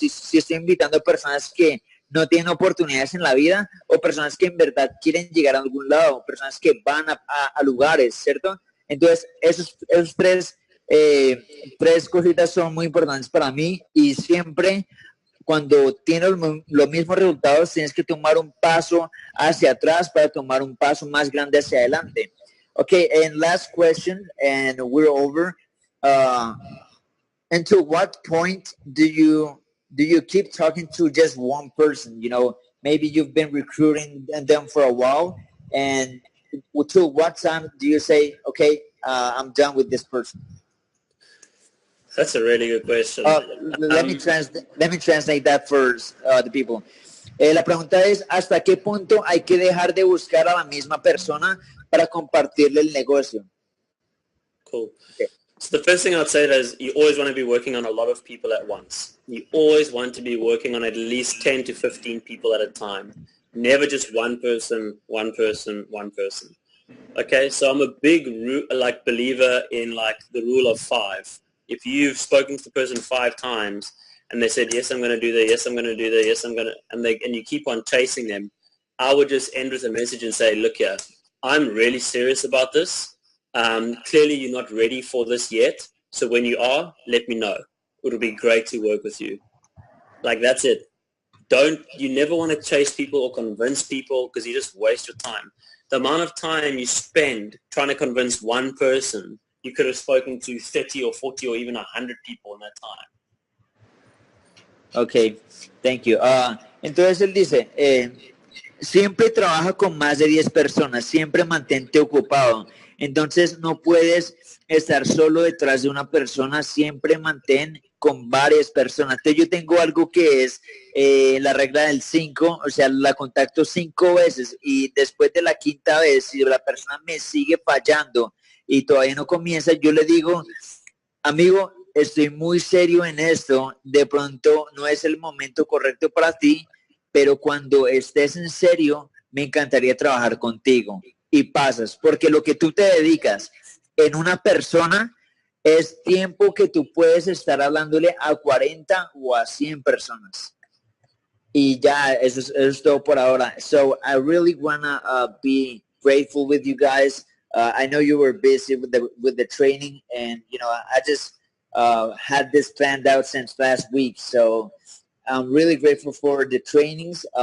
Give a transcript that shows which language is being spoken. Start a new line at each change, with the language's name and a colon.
Spanish: Si estoy invitando personas que no tienen oportunidades en la vida, o personas que en verdad quieren llegar a algún lado, personas que van a lugares, ¿cierto? Entonces, esos tres cositas son muy importantes para mí, y siempre cuando tienes los mismos resultados, tienes que tomar un paso hacia atrás para tomar un paso más grande hacia adelante.
English: Okay, and last question, and we're over. Until what point do you keep talking to just one person? You know, maybe you've been recruiting them for a while, and until what time do you say, okay, I'm done with this person? That's a really good question. Let me translate that for the people.
Spanish: La pregunta es, ¿hasta qué punto hay que dejar de buscar a la misma persona para compartirle el negocio?
English: Cool. Okay. So the first thing I'd say is you always want to be working on a lot of people at once. You always want to be working on at least 10 to 15 people at a time. Never just one person. Okay, so I'm a big believer in the rule of 5. If you've spoken to the person 5 times and they said, yes, I'm going to do that, yes, I'm going to do that, yes, I'm going to, and you keep on chasing them, I would just end with a message and say, look here, I'm really serious about this. Clearly you're not ready for this yet, So when you are, let me know. It'll be great to work with you. Like, that's it. You never want to chase people or convince people, because you just waste your time. The amount of time you spend trying to convince one person, you could have spoken to 30 or 40 or even 100 people in that time. Ok, thank you.
Spanish: Entonces él dice, siempre trabaja con más de 10 personas, siempre mantente ocupado. Entonces no puedes estar solo detrás de una persona, siempre mantén con varias personas. Entonces yo tengo algo que es la regla del 5, o sea, la contacto 5 veces y después de la quinta vez, si la persona me sigue fallando y todavía no comienza, yo le digo, amigo, estoy muy serio en esto, de pronto no es el momento correcto para ti, pero cuando estés en serio, me encantaría trabajar contigo. Y pasas, porque lo que tú te dedicas en una persona es tiempo que tú puedes estar hablándole a 40 o a 100 personas. Y ya, eso es todo por ahora.
English: So I really wanna be grateful with you guys. I know you were busy with the training, and you know I just had this planned out since last week. So I'm really grateful for the trainings.